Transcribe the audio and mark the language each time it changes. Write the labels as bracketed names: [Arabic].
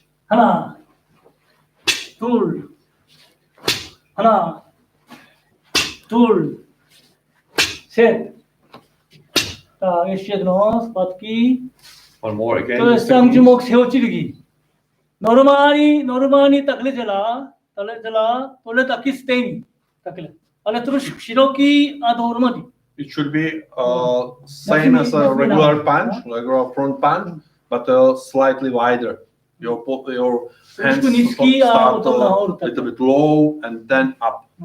[Korean] Hana. Tool. Hana. Tool. Set. [Czech] Tak, ještě jedno, zpátky. [English] One more again. [Czech] To je 쌍주먹 세워찌르기. normální takhle dělá, tohle taky stejný, takhle. Ale trošku široký a dohromady. [English] It should be same as a regular punch, regular front punch, but slightly wider. Your hands start a little bit low and then up.